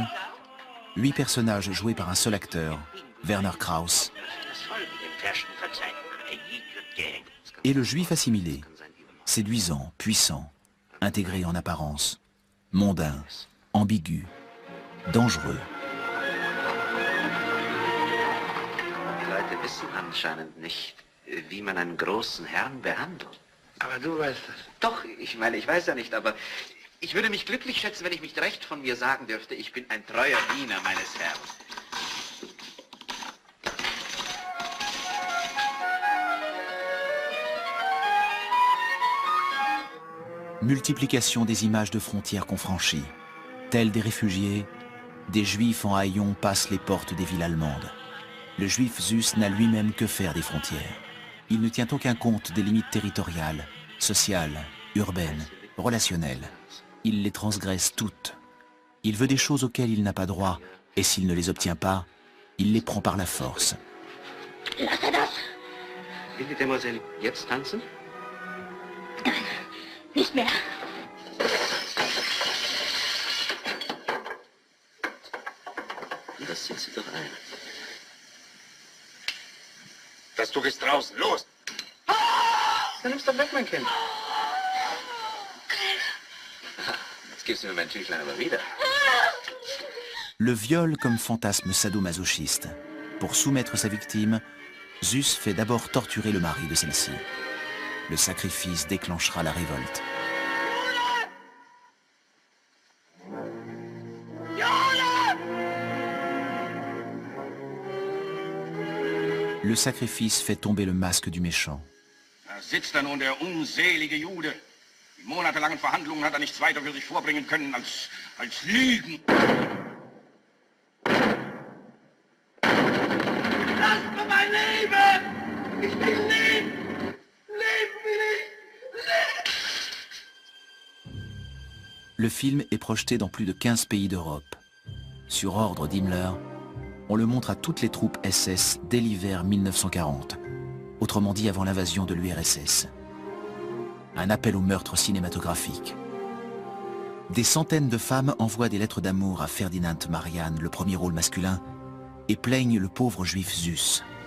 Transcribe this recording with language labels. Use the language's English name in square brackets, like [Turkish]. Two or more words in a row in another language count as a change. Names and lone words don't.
[French] 8 personnages joués par un seul acteur, Werner Krauss. Et le juif assimilé, séduisant, puissant, intégré en apparence, mondain, ambigu, dangereux. [German] Die Leute wissen anscheinend nicht, wie man einen großen Herrn behandelt. Aber du weißt das. Doch, ich meine, ich weiß ja nicht, aber ich würde mich glücklich schätzen, wenn ich mich recht von mir sagen dürfte, ich bin ein treuer Diener meines Herrn. [French] Multiplication des images de frontières qu'on franchit. Tels des réfugiés, des juifs en haillons passent les portes des villes allemandes. Le juif Süß n'a lui-même que faire des frontières. Il ne tient aucun compte des limites territoriales, sociales, urbaines, relationnelles. Il les transgresse toutes. Il veut des choses auxquelles il n'a pas droit, et s'il ne les obtient pas, il les prend par la force. [German] Lass das! Will die Demoiselle jetzt tanzen? Nicht mehr. Das sieht sie doch ein. Das Tuch ist draußen. Los! Dann nimm's doch weg, mein Kind. Jetzt gibst du mir mein Tüchlein aber wieder. [French] Le viol comme fantasme sadomasochiste. Pour soumettre sa victime, Süß fait d'abord torturer le mari de celle-ci. Le sacrifice déclenchera la révolte. Le sacrifice fait tomber le masque du méchant. [German] Da sitzt er nun, der unselige Jude. Die monatelangen Verhandlungen hat er nichts weiter für sich vorbringen können als Lügen. Lasst mir mein Leben! Ich will leben! Leben will ich! Leben! [French] Le film est projeté dans plus de 15 pays d'Europe. Sur ordre d'Himmler, on le montre à toutes les troupes SS dès l'hiver 1940, autrement dit avant l'invasion de l'URSS. Un appel au meurtre cinématographique. Des centaines de femmes envoient des lettres d'amour à Ferdinand Marianne, le premier rôle masculin, et plaignent le pauvre juif Süß.